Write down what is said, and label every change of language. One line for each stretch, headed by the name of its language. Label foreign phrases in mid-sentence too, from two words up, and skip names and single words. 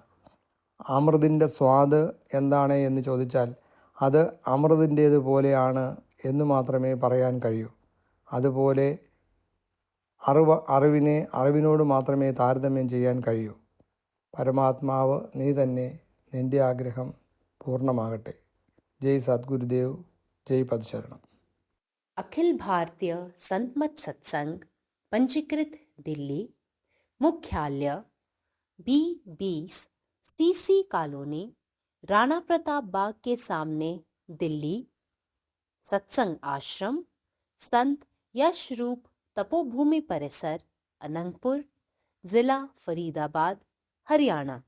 Malayalam: അമൃതിൻ്റെ സ്വാദ് എന്താണ് എന്ന് ചോദിച്ചാൽ അത് അമൃതിൻ്റേതുപോലെയാണ് എന്ന് മാത്രമേ പറയാൻ കഴിയൂ. അതുപോലെ അറിവിനെ അറിവിനോട് മാത്രമേ താരതമ്യം ചെയ്യാൻ കഴിയൂ. പരമാത്മാവ് നീ തന്നെ, നിൻ്റെ ആഗ്രഹം പൂർണ്ണമാകട്ടെ.
Hindi: जय सद्गुरुदेव, जय पदशरणम। अखिल भारतीय संत मत सत्संग पंजीकृत दिल्ली, मुख्यालय B20 CC कॉलोनी, राणा प्रताप बाग के सामने, दिल्ली। सत्संग आश्रम संत यशरूप तपोभूमि परिसर, अनंगपुर, जिला फरीदाबाद, हरियाणा।